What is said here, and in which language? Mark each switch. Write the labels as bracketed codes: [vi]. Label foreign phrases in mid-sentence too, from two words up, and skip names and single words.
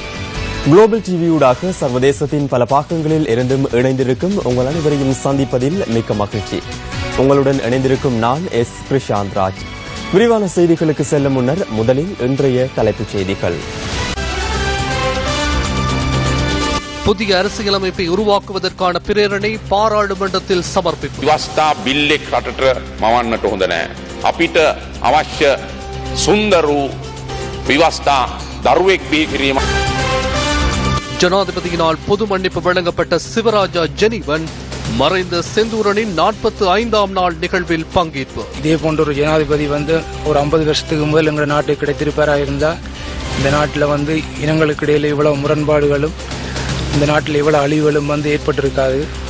[ta] குளோபல் டிவியூடாக சர்வதேசத்தின் பல பாகங்களில் இருந்தும் இணைந்திருக்கும் உங்கள் அனைவரையும் சந்திப்பதில் மிக்க மகிழ்ச்சி. உங்களுடன் இணைந்திருக்கும் நான் எஸ். பிரசாந்த் ராஜ். விரிவான செய்திகளுக்கு செல்லும் முன்னர் முதலில் இன்றைய தலைப்புச் செய்திகள். புதிய அரசியலமைப்பை உருவாக்குவதற்கான பிரேரணை பாராளுமன்றத்தில் சமர்ப்பிப்பு. [si] විවස්ථා බිල්ලෙක් රටට මවන්නට හොඳ නැහැ. අපිට අවශ්‍ය සුන්දර වූ විවස්ථා දරුවෙක් බිහි කිරීම. [ta] ஜனாதிபதியினால் பொது மன்னிப்பு வழங்கப்பட்ட சிவராஜா ஜெனிவன் மறைந்த செந்தூரனின் 45ஆம் நாள் நிகழ்வில் பங்கேற்பு. இதே போன்ற ஒரு ஜனாதிபதி ஒரு 50 வருஷத்துக்கு முதல் எங்கள் நாட்டுக்கு கிடைத்திருப்பாராக இருந்தால் இந்த நாட்டில் இனங்களுக்கு இடையில இவ்வளவு முரண்பாடுகளும் இந்த நாட்டில் இவ்வளவு அழிவுகளும் ஏற்பட்டிருக்காது.